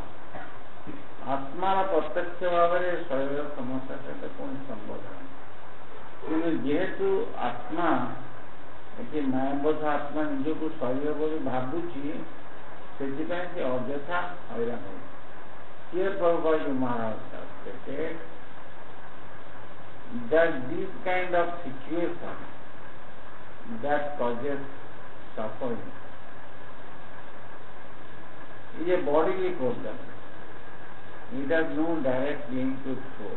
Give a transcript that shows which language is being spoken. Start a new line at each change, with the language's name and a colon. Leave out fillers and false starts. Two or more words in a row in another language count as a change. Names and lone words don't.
Odia: ଆତ୍ମାର ପ୍ରତ୍ୟକ୍ଷ ଭାବରେ ଶରୀର ସମସ୍ୟା ସହିତ କୌଣସି ସମ୍ବନ୍ଧ ନାହିଁ। କିନ୍ତୁ ଯେହେତୁ ଆତ୍ମା ଏଠି ମାୟାବଦ୍ଧ ଆତ୍ମା ନିଜକୁ ଶରୀର ବୋଲି ଭାବୁଛି ସେଥିପାଇଁ ସେ ଅଯଥା ହଇରାଣ ହେଉଛି।
English: Here Prabhupada Maharaj stated that this kind of situation that causes suffering is a bodily problem. It has no direct link to soul.